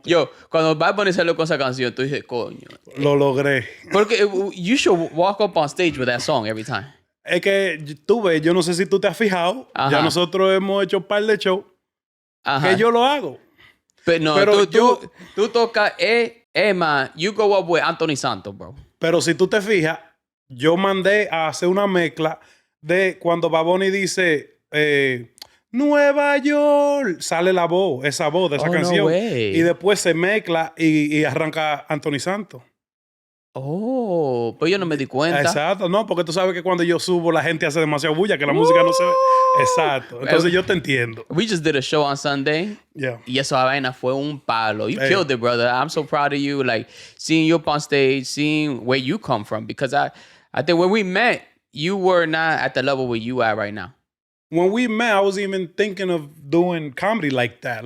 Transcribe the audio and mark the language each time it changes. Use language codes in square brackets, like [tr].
[es] Yo, cuando Bad Bunny salió con esa canción, tú dices, coño. Lo logré. [en] Porque you should walk up on stage with that song every time. [es] Es que tú ves, yo no sé si tú te has fijado. Ajá. Ya nosotros hemos hecho un par de shows que yo lo hago. [en] Pero tú tocas, man, you go up with Anthony Santos, bro. [es] Pero si tú te fijas, yo mandé a hacer una mezcla de cuando Bad Bunny dice Nueva Yol, sale la voz, esa voz de esa canción. [en] No way. [es] Y después se mezcla y arranca Anthony Santos. Oh, pues yo no me di cuenta. Exacto, no, porque tú sabes que cuando yo subo la gente hace demasiado bulla, que la música no se ve. Exacto, entonces yo te entiendo. [en] We just did a show on Sunday. Yeah. Y esa vaina fue un palo. You killed it, brother. I'm so proud of you. Like, seeing you up on stage, seeing where you come from. Because I think when we met, you were not at the level where you are right now. When we met, I was even thinking of doing comedy like that.